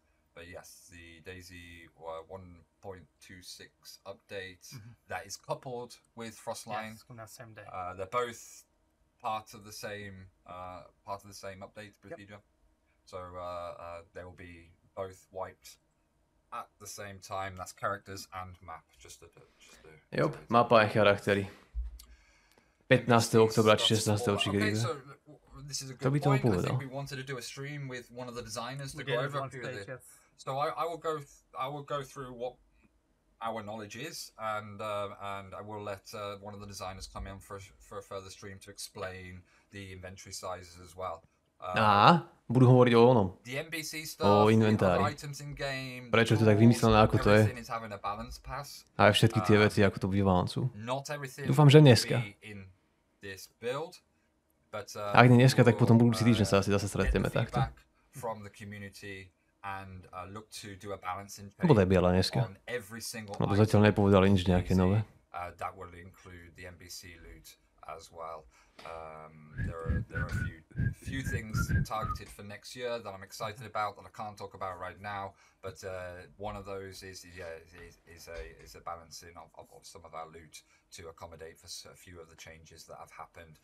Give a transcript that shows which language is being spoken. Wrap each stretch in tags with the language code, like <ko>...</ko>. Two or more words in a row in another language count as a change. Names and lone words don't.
<en>But yes, the DayZ 1.26 update that is coupled with Frostline. Yes, on that same day. They're both part of the same update procedure. So they will be both wiped at the same time. That's characters and map.</en> <sk>Jop, mapa a charaktery. 15. oktobra či 16. či kedy. To by to povedal.</sk> <en>We wanted to do a stream with one of the designers to go over. So I will go through what our knowledge is, and I will let one of the designers come in for a further stream to explain the inventory sizes as well.</en> <sk>Budú hovoriť o onom. O inventári. Prečo je to tak vymyslené, ako to je. A aj všetky tie veci, ako to bude v balancu. Dúfam, že dneska. Ak nie dneska, tak potom budúci týždeň sa asi zase stretneme takto.</sk> <en>and look to do a balancing</en> <sk>Bude biela dneska.</sk> <en>on every single</en> <sk>No to zatiaľ nepovedali nič nejaké nové.</sk> <en>that will include the NPC loot as well. There are a few things targeted for next year that I'm excited about that I can't talk about right now. But one of those is a balancing of some of our loot to accommodate for a few of the changes that have happened.</en>